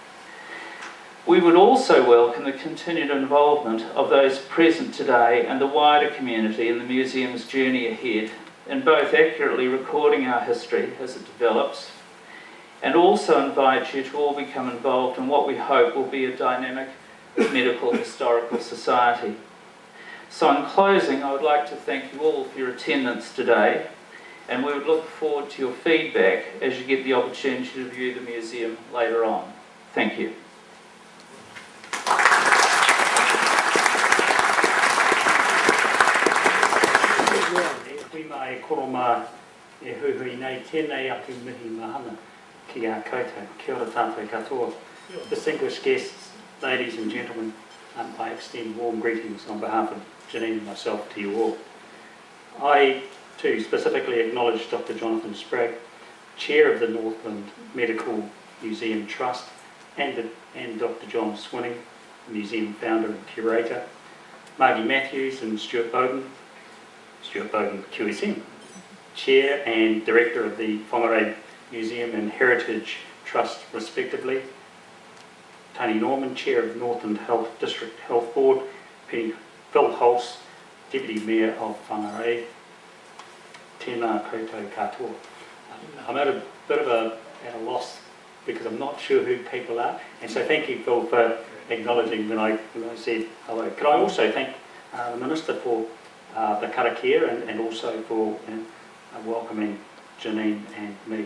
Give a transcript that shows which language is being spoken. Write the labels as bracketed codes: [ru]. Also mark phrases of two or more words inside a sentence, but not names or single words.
[en] We would also welcome the continued involvement of those present today and the wider community in the museum's journey ahead, in both accurately recording our history as it develops, and also invite you to all become involved in what we hope will be a dynamic medical historical society. So in closing, I would like to thank you all for your attendance today, and we would look forward to your feedback as you get the opportunity to view the museum later on. Thank you. [mi] Hui mai koroma e huhui nei tēnei atu mihi mahana ki a koutou. Kia ora tātou katoa. [en] Distinguished guests, ladies and gentlemen, I extend warm greetings on behalf of Janine and myself to you all. I too specifically acknowledge Dr. Jonathan Spragg, Chair of the Northland Medical Museum Trust, and Dr. John Swinning, the museum founder and curator, Margie Matthews and Stuart Bowden QSM, Chair and Director of the Whangarei Museum and Heritage Trust respectively, Tony Norman, Chair of Northland Health District Health Board, Phil Hulse, Deputy Mayor of Whangarei. [mi] Tēnā koutou katoa. [en] I'm at a bit of at a loss because I'm not sure who people are, and so thank you, Phil, for acknowledging when I said hello. Could I also thank the Minister for the karakia and also for welcoming Janine and me.